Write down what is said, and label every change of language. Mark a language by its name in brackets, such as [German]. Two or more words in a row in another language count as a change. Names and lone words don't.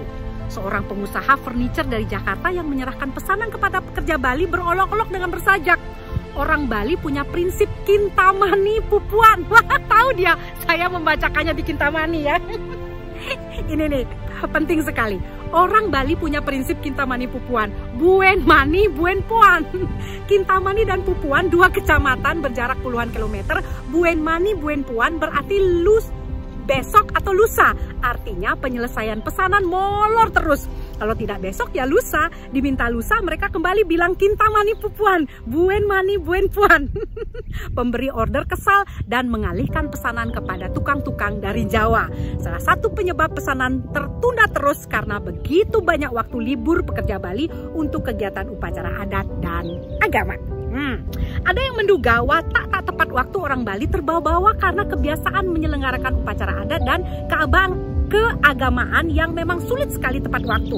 [Indonesian] Seorang pengusaha furniture dari Jakarta yang menyerahkan pesanan kepada pekerja Bali berolok-olok dengan bersajak. Orang Bali punya prinsip kintamani pupuan. Wah, tahu dia, saya membacakannya di Kintamani ya. Ini nih, penting sekali. Orang Bali punya prinsip kintamani pupuan. [Balinese] Buen mani, buen puan. [Indonesian] Kintamani dan Pupuan, dua kecamatan berjarak puluhan kilometer. [Balinese] Buen mani, buen puan [Indonesian] berarti besok atau lusa. Artinya penyelesaian pesanan molor terus. Kalau tidak besok ya lusa. Diminta lusa mereka kembali bilang kintamani pupuan, [Balinese] buen mani buen puan. [Indonesian] Pemberi order kesal dan mengalihkan pesanan kepada tukang-tukang dari Jawa. Salah satu penyebab pesanan tertunda terus karena begitu banyak waktu libur pekerja Bali untuk kegiatan upacara adat dan agama. Ada yang menduga watak tak tepat waktu orang Bali terbawa-bawa karena kebiasaan menyelenggarakan upacara adat dan keagamaan yang memang sulit sekali tepat waktu.